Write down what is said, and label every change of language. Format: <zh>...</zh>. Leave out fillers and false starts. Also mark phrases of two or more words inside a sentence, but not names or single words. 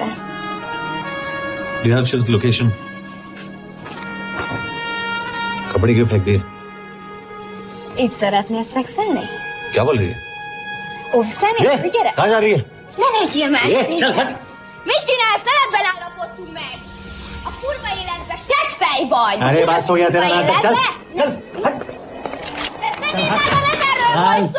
<en>Do you have Shiv's location?</en> <hi>कपड़े क्यों फेंक दिए?</hi> <hu>Így szeretnél szexelni?</hu> <hi>क्या बोल रही है?</hi> <hu>Szeretnél? Gyere!</hu> <hi>कहाँ जा रही है?</hi> <hu>Ne legyél már szép!</hu> <hi>चल हट!</hi> <hu>Mit csinálsz? Nem ebben állapodtunk meg! A kurva életbe seggfej vagy!</hu> <hi>अरे बात हो गया तेरा नाटक चल! चल हट!</hi> <hu>Nem erről van szó!</hu>